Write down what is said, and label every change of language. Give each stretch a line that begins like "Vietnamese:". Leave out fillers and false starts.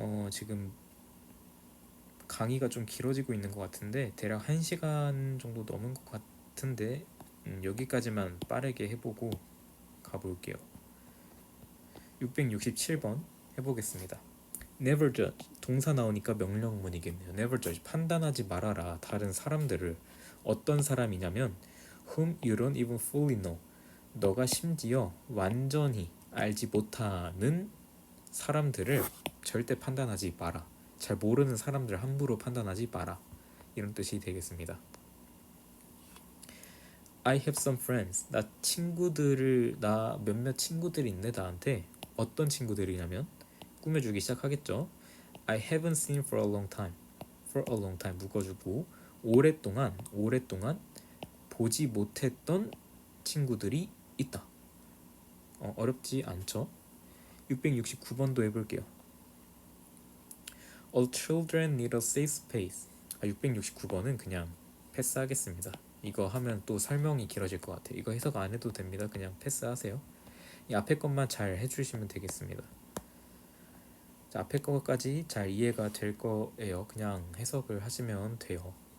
Korean: 지금 강의가 좀 길어지고 있는 것 같은데 대략 1시간 정도 넘은 것 같은데 여기까지만 빠르게 해보고 가볼게요. 667번 해보겠습니다.
English: Never judge.
Korean: 동사 나오니까 명령문이겠네요.
English: Never judge.
Korean: 판단하지 말아라. 다른 사람들을. 어떤 사람이냐면
English: whom you don't even fully know.
Korean: 너가 심지어 완전히 알지 못하는 사람들을 절대 판단하지 마라. 잘 모르는 사람들 함부로 판단하지 마라. 이런 뜻이 되겠습니다.
English: I have some friends.
Korean: 나 몇몇 친구들이 있네 나한테. 어떤 친구들이냐면 꾸며주기 시작하겠죠.
English: I haven't seen for a long time. for a long time
Korean: 묶어주고 오랫동안 보지 못했던 친구들이 있다. 어렵지 않죠? 669번도 해볼게요.
English: All children need a safe space.
Korean: 669번은 그냥 패스하겠습니다. 이거 하면 또 설명이 길어질 것 같아요. 이거 해석 안 해도 됩니다. 그냥 패스하세요. 이 앞에 것만 잘 해주시면 되겠습니다. 자, 앞에 거까지 잘 이해가 될 거예요. 그냥 해석을 하시면 돼요.